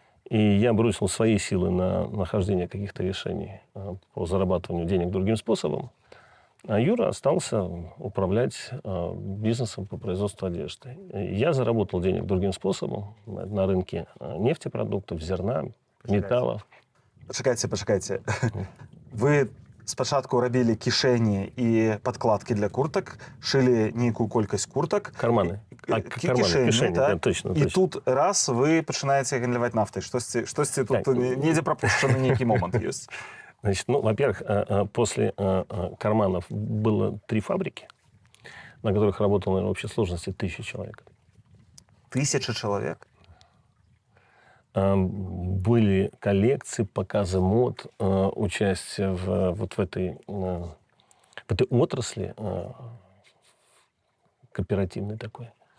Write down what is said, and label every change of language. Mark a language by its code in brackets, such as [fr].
[ru] И я бросил свои силы на нахождение каких-то решений по зарабатыванию денег другим способом. А Юра остался управлять бизнесом по производству одежды. Я заработал денег другим способом на рынке нефтепродуктов, зерна, металлов. [be] Пачакайце. Вы спачатку рабілі кішэні і падкладкі для куртак, шылі нейкую колькасць куртак. [ru] Карманы. [be] Кішэні, так? [ru] Точно. [be] І тут раз вы пачынаеце гандляваць нафтай. Штосьці тут недзе прапушчаны нейкі момант ёсць. [ru] Значит, во-первых, после карманов было 3 фабрики, на которых работало, наверное, в общей сложности 1000 человек. 1000 человек? Были коллекции, показы мод, участие в этой отрасли кооперативной такой.